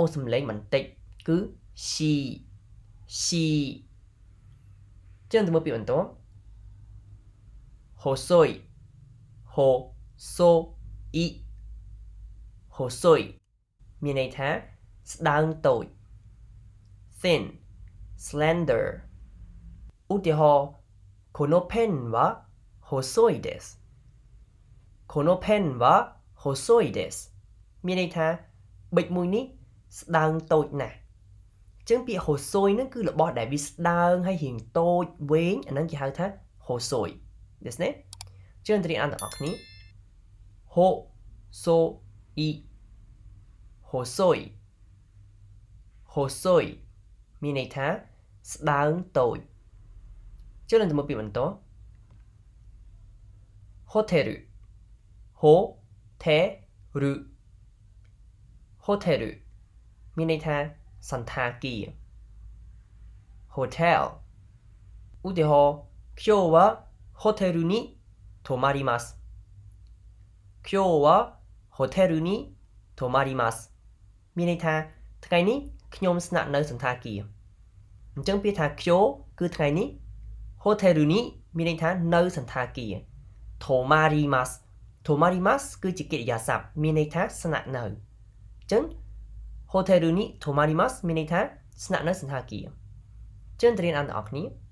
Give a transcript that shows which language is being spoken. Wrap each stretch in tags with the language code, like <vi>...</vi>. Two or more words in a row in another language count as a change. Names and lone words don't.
<km>សំឡេងបន្តិចគឺ she she ចឹងទៅមើលពាក្យបន្ត</km> <ja>細い細い細い</ja> <km>មានន័យថាស្ដើងតូច</km> <en>thin slender</en> <ja>ឧទាហរណ៍このペンは細いですこのペンは細いです</ja> <km>មានន័យថាប៊ិចមួយនេះស្ដើងតូចណាស់អញ្ចឹងពាក្យហូសុយហ្នឹងគឺរបស់ដែលវាស្ដើងហើយរៀងតូចវែងអាហ្នឹងគេហៅថាហូសុយですねជឿនត្រីអានទាំងអស់គ្នា</km> <ja>細い細い細い</ja> <km>មានន័យថាស្ដើងតូចជឿនទៅមើលពាក្យបន្ត</km> <ja>ホテルホテルホテル</ja> <km>មានន័យថាសន្តាគារ hotel ឧទាហរណ៍</km> <ja>今日はホテルに泊まります今日はホテルに泊まります</ja> <km>មានន័យថាថ្ងៃនេះខ្ញុំស្នាក់នៅសន្តាគារអញ្ចឹងពាក្យថាខ្ញុំគឺថ្ងៃនេះ hotel នេះមានន័យថានៅសន្តាគារ</km> <ja>泊まります泊まります</ja> <km>គឺជាកិរិយាសព្ទមានន័យថាស្នាក់នៅអញ្ចឹង hotel នេះ tomarimas មានន័យថាស្នាក់នៅសន្តាគារចឹងទៅរៀនអានទាំងអស់គ្នា</km>